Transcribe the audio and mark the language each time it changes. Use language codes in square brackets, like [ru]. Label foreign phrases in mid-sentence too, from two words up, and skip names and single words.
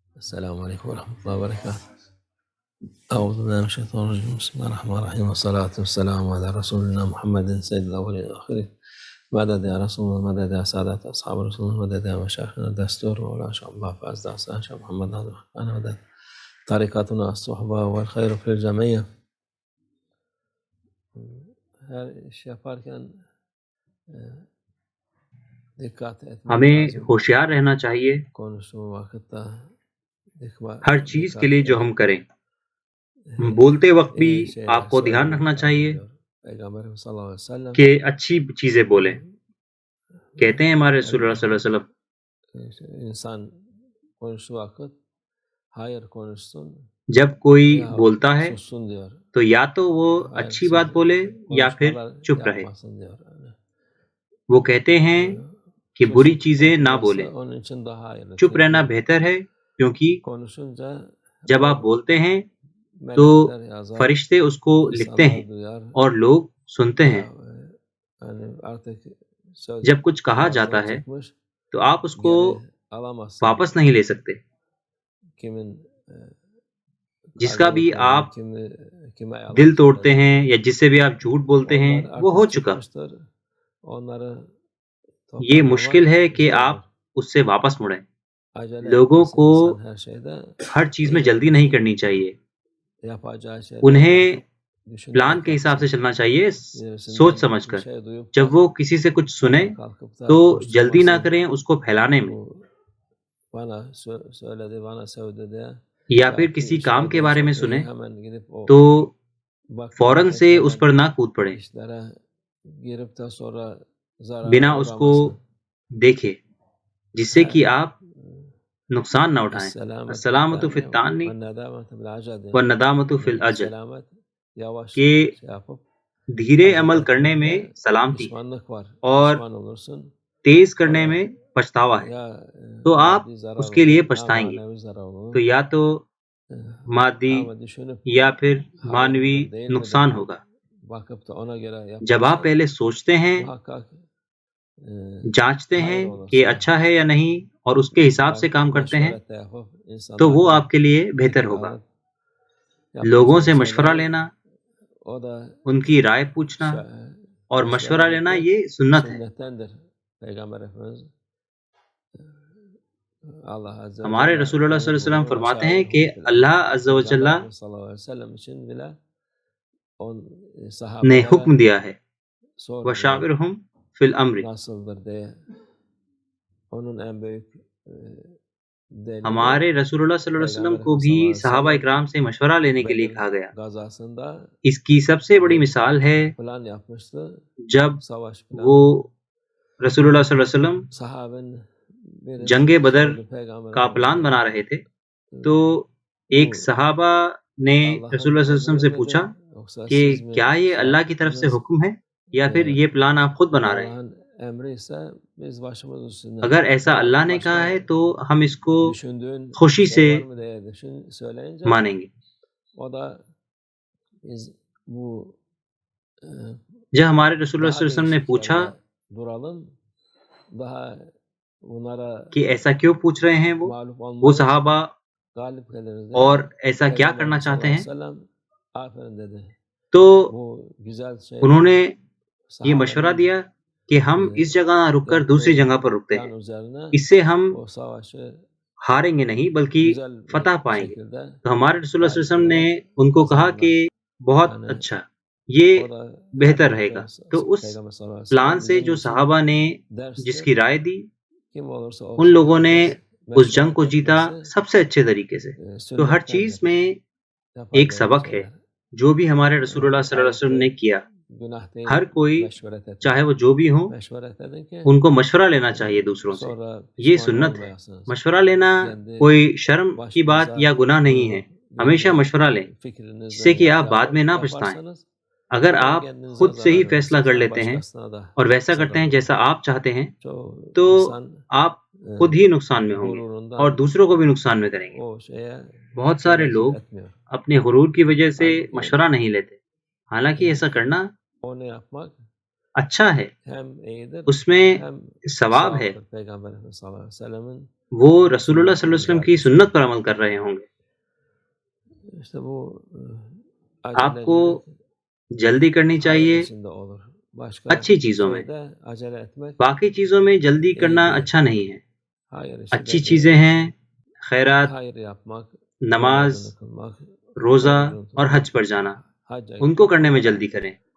[ar] السلام عليكم ورحمة الله وبركاته. أعوذ بالله من الشيطان الرجيم. بسم الله الرحمن الرحيم، والصلاة والسلام على رسولنا محمد سيد الأولين والآخرين. مدد يا رسول الله، مدد يا سادة أصحاب رسول الله، مدد يا مشايخنا الدستور مولانا شيخ الله فاز دعسان شيخ محمد ناظر حقانا، مدد طريقتنا الصحبة والخير في الجميع. [tr] her iş yaparken dikkat etmek [ur] ہمیں [tr] lazım. [ur] ہوشیار رہنا چاہیے [tr] Konuştuğum vakitte [ur] ہر چیز کے لیے جو ہم کریں. بولتے وقت بھی آپ کو دھیان رکھنا چاہیے پیغمبر [ar] صلی اللہ علیہ وسلم [ur] کہ اچھی چیزیں بولیں. کہتے ہیں ہمارے رسول اللہ [ar] صلی اللہ علیہ وسلم [tr] insan konuştuğu vakit hayır konuşsun [ur] جب کوئی [tr] ya [ur] بولتا ہے [tr] sussun diyor. [ur] تو یا تو وہ اچھی بات بولے یا پھر [tr] Konuşmalar [ur] چپ رہے. [tr] yapmasın diyor. Yani [ur] وہ کہتے ہیں کہ بری چیزیں نہ بولیں. [tr] onun için daha hayırlı. [ur] چپ رہنا بہتر ہے کیونکہ [tr] Konuşunca [ur] جب آپ بولتے ہیں تو [tr] melekler yazar, [ur] فرشتے اس کو لکھتے ہیں [tr] insanlar duyar. [ur] اور لوگ سنتے ہیں. [tr] Yani artık söz [ur] جب کچھ کہا جاتا [tr] ağzından [ur] ہے [tr] çıkmış, [ur] تو آپ اس کو [tr] geri alamazsın. [ur] واپس نہیں لے سکتے. [tr] Kimin [ur] جس کا بھی آپ [tr] kime yalan [ur] دل توڑتے [tr] söyledin, [ur] ہیں یا جس سے بھی آپ جھوٹ بولتے ہیں [tr] onlar [ur] وہ ہو [tr] artık [ur] چکا. [tr] çıkmıştır. Onları [ur] یہ [tr] toparlamak [ur] مشکل ہے کہ [tr] zordur. [ur] آپ اس سے واپس مڑیں. [tr] Acele [ur] لوگوں [tr] etmesin [ur] کو [tr] insan her şeyde. [ur] ہر چیز میں جلدی نہیں کرنی چاہیے. [tr] Yapacağı şeyleri [ur] انہیں [tr] düşünerek [ur] پلان کے حساب سے [tr] yapsın. [ur] چلنا چاہیے [tr] Birisinden [ur] سوچ سمجھ [tr] bir [ur] کر. [tr] şey duyup da [ur] جب وہ کسی سے کچھ سنیں [tr] hemen kalkıp da [ur] تو جلدی نہ [tr] koşturmasın. [ur] کریں اس کو پھیلانے میں, [tr] Bu bana söyledi, bana söyledi diye [ur] یا پھر [tr] yaptığı [ur] کسی کام کے [tr] işler [ur] بارے میں [tr] çok iyi. [ur] سنیں [tr] Hemen gidip o [ur] تو [tr] vakit [ur] فوراً سے اس پر [tr] bekletmeden [ur] نہ کود پڑیں [tr] işlere girip de sonra zarara [ur] بنا اس کو [tr] uğramasın. [ur] دیکھے, جس سے کہ آپ نقصان نہ اٹھائیں. [ar] السلامت السلامت فی التعنی والندامت بالعجل. والندامت فی الاجل, [tr] Selamet yavaş [ur] کہ [tr] şey yapıp [ur] دھیرے [tr] acele [ur] عمل کرنے میں [tr] etmekte [ur] سلامتی ہے [tr] pişmanlık var. [ur] اور [tr] Pişman olursun. [ur] تیز کرنے میں پچھتاوا ہے. [tr] Ya [ur] تو آپ [tr] maddi zarar [ur] اس کے لیے [tr] olur, ya [ur] پچھتائیں گے. [tr] manevi zarar olur. [ur] تو یا تو مادی [tr] Ama düşünüp [ur] یا پھر [tr] hayır [ur] مانوی [tr] mıdır değil [ur] نقصان [tr] midir [ur] ہوگا. [tr] bakıp da ona göre [ur] جب آپ [tr] yaparsan [ur] پہلے سوچتے ہیں, [tr] muhakkak [ur] جانچتے [tr] hayır [ur] ہیں [tr] olur [ur] کہ [tr] sana. [ur] اچھا ہے یا نہیں اور اس کے حساب سے کام کرتے ہیں [tr] Meşveret de yapıp [ur] تو وہ [tr] insanlardan [ur] آپ کے لیے بہتر [tr] fikir [ur] ہوگا. [tr] alıp [ur] لوگوں سے [tr] yapılacak [ur] مشورہ [tr] şeyleri [ur] لینا, [tr] o da [ur] ان کی رائے پوچھنا اور مشورہ لینا یہ سنت ہے. [tr] sünnettendir. Peygamber Efendimiz [ar] الله عز و [ur] ہمارے [tr] Celle [ur] رسول اللہ [ar] صلی اللہ علیہ وسلم [tr] buyurdu, [ur] فرماتے ہیں [ar] "Veşâvirhum [ur] کہ [ar] fil [ur] اللہ [ar] emr." [ur] عز و جل [tr] Peygamber Efendimiz [ar] صلى الله عليه و سلم [tr] için bile [ur] نے [tr] sahabelere [ur] حکم دیا ہے [tr] sordu [ar] وَشَاوِرْهُمْ فِي الْأَمْرِ. [tr] nasıldır diye. Onun en büyük delili [ur] ہمارے رسول اللہ [ar] صلی اللہ علیہ وسلم [tr] Peygamber [ur] کو [tr] Efendimiz [ur] بھی [ar] صلى الله عليه و [ur] صحابہ [ar] sellem [ur] اکرام سے مشورہ لینے کے لیے [tr] Bedir [ur] کہا گیا. [tr] gazasında [ur] اس کی سب سے بڑی [tr] bir [ur] مثال ہے [tr] plan yapmıştı. [ur] جب [tr] Savaş [ur] وہ [tr] planı. [ur] رسول اللہ [ar] صلی اللہ علیہ وسلم [tr] Sahabenin birisi [ur] جنگ بدر [tr] sordu Peygamber [ur] کا پلان [tr] Efendimiz'e. [ur] بنا رہے تھے تو ایک صحابہ نے رسول اللہ [ar] صلی اللہ علیہ وسلم [ur] سے پوچھا [tr] Yoksa [ur] کہ [tr] siz mi [ur] کیا یہ [tr] şey [ur] اللہ کی طرف سے [tr] yaptınız? [ur] حکم ہے یا پھر یہ پلان آپ خود بنا رہے ہیں؟ [tr] Allah'ın emri ise biz başımız üstünde. [ur] اگر ایسا اللہ نے کہا ہے تو ہم اس کو [tr] Düşündüğün [ur] خوشی [tr] şey [ur] سے [tr] var mı diye söyleyince [ur] مانیں گے. [tr] o da biz bu [ur] جب ہمارے رسول اللہ [tr] daha [ar] صلی اللہ علیہ وسلم [ur] نے [tr] değişik [ur] پوچھا [tr] yerde duralım. Daha bunlara [ur] کہ ایسا کیوں پوچھ رہے ہیں [tr] mağlup [ur] وہ [tr] olmayız. [ur] صحابہ [tr] Galip geliriz diye. [ur] اور ایسا کیا [tr] Peygamber [ur] کرنا چاہتے [ar] sallallahu [ur] ہیں, [ar] عليه و سلم [tr] aferin dedi. [ur] تو [tr] Bu güzel şey. [ur] انہوں نے یہ مشورہ [tr] Sahabenin [ur] دیا کہ ہم اس جگہ نہ رک کر دوسری جگہ پر رکتے [tr] plan [ur] ہیں. [tr] üzerine [ur] اس سے ہم [tr] o savaşı [ur] ہاریں گے نہیں بلکہ [tr] güzel bir [ur] فتح پائیں گے. [tr] şekilde [ur] تو ہمارے رسول اللہ [ar] صلی اللہ علیہ وسلم [ur] نے [tr] galip [ur] ان کو کہا کہ بہت [tr] Yani [ur] اچھا, یہ [tr] o da [ur] بہتر [tr] tabii [ur] رہے [tr] ki [ur] گا. تو اس [tr] Peygamber [ar] صلى الله عليه و [ur] پلان [ar] sellem [ur] سے [tr] bizim [ur] جو [tr] için [ur] صحابہ نے [tr] derstir. [ur] جس کی رائے دی [tr] Kim olursa [ur] ان [tr] olsun [ur] لوگوں نے [tr] herkes [ur] اس جنگ کو [tr] meşveret [ur] جیتا [tr] etmesi [ur] سب سے اچھے طریقے سے. تو ہر چیز [tr] sünnettendir. [ur] میں [tr] Yapar [ur] ایک [tr] böyle [ur] سبق ہے [tr] şeyler. [ur] جو بھی ہمارے رسول اللہ [ar] صلی اللہ علیہ وسلم [ur] نے کیا. [tr] Günah değil [ur] ہر کوئی [tr] meşveret etmek. [ur] چاہے وہ جو بھی ہوں [tr] Meşveret edin ki [ur] ان کو مشورہ لینا چاہیے دوسروں سے. [tr] sonra [ur] یہ [tr] pişman [ur] سنت ہے. [tr] olmayasınız. [ur] مشورہ لینا [tr] Kendi [ur] کوئی شرم کی بات یا گناہ نہیں ہے. ہمیشہ مشورہ لیں جس سے کہ آپ بعد میں نہ پچھتائیں. اگر آپ خود سے ہی فیصلہ کر لیتے ہیں اور ویسا کرتے ہیں جیسا آپ چاہتے ہیں تو آپ خود ہی نقصان میں ہوں گے اور دوسروں کو بھی نقصان میں کریں گے. بہت سارے لوگ اپنے غرور کی وجہ سے مشورہ نہیں لیتے, حالانکہ ایسا کرنا اچھا ہے, اس میں ثواب ہے. [tr] Peygamber Efendimiz [ar] صلى الله عليه و سلم [ur] وہ رسول اللہ [ar] صلی اللہ علیہ وسلم [ur] کی سنت پر عمل کر رہے ہوں گے۔ آپ کو جلدی کرنی چاہیے اچھی چیزوں میں، باقی چیزوں میں جلدی کرنا اچھا نہیں ہے۔ اچھی چیزیں ہیں خیرات، نماز، روزہ اور حج پر جانا، ان کو کرنے میں جلدی کریں۔